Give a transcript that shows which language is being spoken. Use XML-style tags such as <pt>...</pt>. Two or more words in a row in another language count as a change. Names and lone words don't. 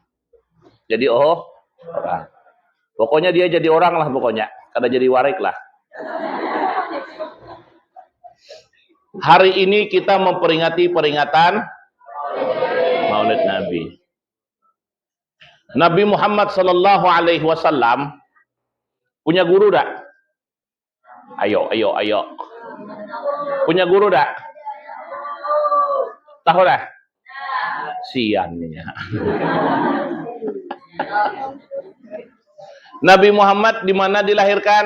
<id>Jadi orang. Pokoknya dia jadi orang lah pokoknya.</id> <bjn>Kada jadi warik lah.</bjn> <id>Hari ini kita memperingati peringatan Maulid Nabi. Nabi Muhammad</id> <ar>صلى الله عليه وسلم</ar> <id>punya guru dak? Ayo. Punya guru dak?</id> <bjn>Tahu dah? Siannya.</bjn> <id>Nabi Muhammad di mana dilahirkan?</id>